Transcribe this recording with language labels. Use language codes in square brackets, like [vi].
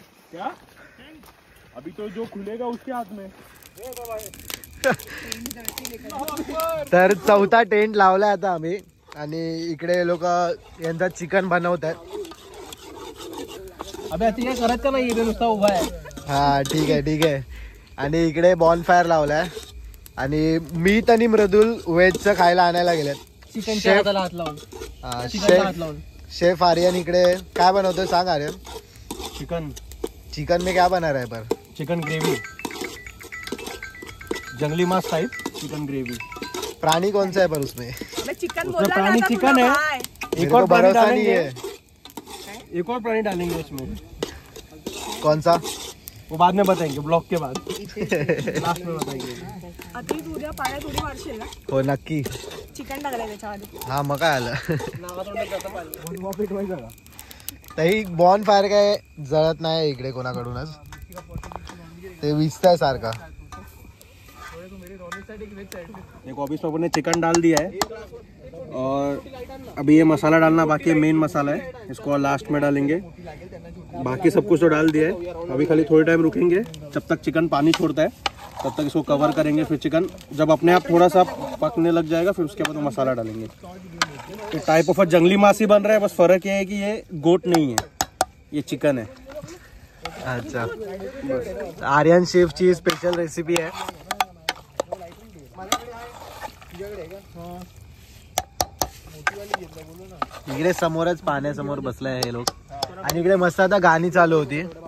[hi] क्या अभी तो जो खुलेगा उसके हाथ में. [mr] तर 4था टेंट लावलाय आता आम्ही. आणि इकडे लोक यांचा चिकन बनवत आहेत. अबे आता काय करत का नाही नुसता उभा आहे. हा ठीक आहे ठीक आहे. आणि इकडे बॉनफायर लावलाय. आणि मीत आणि मृदुल व्हेजचं खायला आणायला गेलेत. चिकनच्या हाताला हात लावून चिकनचा हात लावून. शेफ आर्यन इकडे काय बनवतोय सांग आर्यन. [hi] चिकन में क्या बना रहा है पर. चिकन ग्रेवी, जंगली मांस टाइप चिकन ग्रेवी. प्राणी कौन सा है पर उसमें. चिकन उसमें प्राणी चिकन है. एक और प्राणी डालेंगे. एक और प्राणी डालेंगे उसमें. कौन सा वो बाद में बताएंगे, ब्लॉग के बाद लास्ट में बताएंगे. [mr] अति तुझ्या पाण्यात उडी मारशील ना. हो नक्की. चिकन टाकलंय त्याच्यामध्ये. हा मग काय आलं. तरी बॉन फायर काय जळत नाही इकडे कोणाकडूनच. ते विजतंय सारखा. [hi] देखो अभी सब ने चिकन डाल दिया है और अभी ये मसाला डालना बाकी है. मेन मसाला है, इसको लास्ट में डालेंगे. बाकी सब कुछ तो डाल दिया है. अभी खाली थोड़ी टाइम रुकेंगे जब तक चिकन पानी छोड़ता है, तब तक इसको कवर करेंगे. फिर चिकन जब अपने आप थोड़ा सा पकने लग जाएगा फिर उसके बाद मसाला डालेंगे. तो टाइप ऑफ जंगली मांस ही बन रहा है. बस फर्क ये है कि ये गोट नहीं है, ये चिकन है. [mr] अच्छा आर्यन शेफची स्पेशल रेसिपी आहे. इकडे समोरच पाण्यासमोर बसलाय हे लोक. आणि इकडे मस्त आता गाणी चालू होती.